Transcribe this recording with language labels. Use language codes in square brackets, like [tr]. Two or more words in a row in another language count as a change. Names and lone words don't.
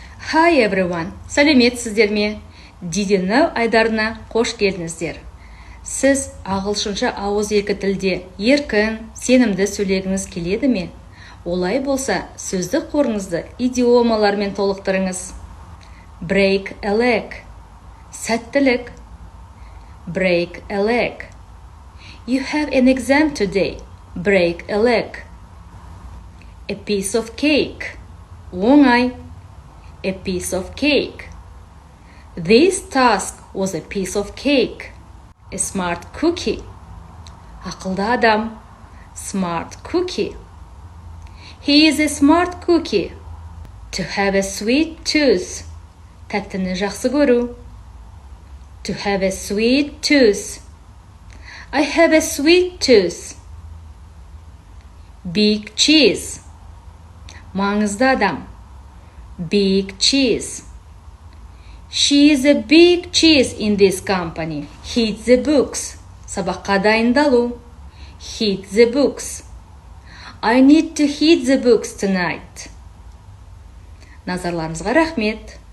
[en] Hi everyone, [kk] сәлеметсіздер ме? [en] Did you know [kk] айдарына қош келдіңіздер. Сіз ағылшынша ауыз екі тілде еркін, сенімді сөйлегіңіз келеді ме? Олай болса, сөздік қорыңызды идиомалармен толықтырыңыз. [en] Break a leg. Сәттілік. Break a leg. You have an exam today. Break a leg. A piece of cake. Оңай. A piece of cake. This task was a piece of cake. A smart cookie. [kk] Ақылды адам. [en] Smart cookie. He is a smart cookie. To have a sweet tooth. [kk] Тәттіні жақсы көру. [en] To have a sweet tooth. I have a sweet tooth. Big cheese. [kk] Маңызды адам. [en] Big cheese. She is a big cheese in this company. Hit the books. [kk] Сабаққа дайындалу. [en] Hit the books. I need to hit the books tonight. [kk] Назарларыңызға рахмет.